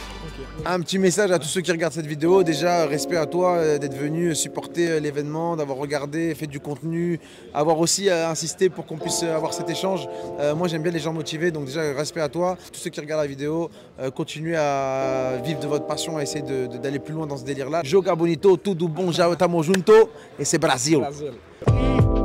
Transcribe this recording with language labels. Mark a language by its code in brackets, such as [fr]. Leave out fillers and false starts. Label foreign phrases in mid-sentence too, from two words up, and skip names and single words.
[fr] Un petit message à tous ceux qui regardent cette vidéo. Déjà, respect à toi d'être venu supporter l'événement, d'avoir regardé, fait du contenu, avoir aussi insisté pour qu'on puisse avoir cet échange. Moi, j'aime bien les gens motivés, donc déjà, respect à toi. Tous ceux qui regardent la vidéo, continuez à vivre de votre passion, à essayer d'aller plus loin dans ce délire-là. [pt] Joga bonito, tudo bom, já estamos junto, [fr] et c'est Brasil.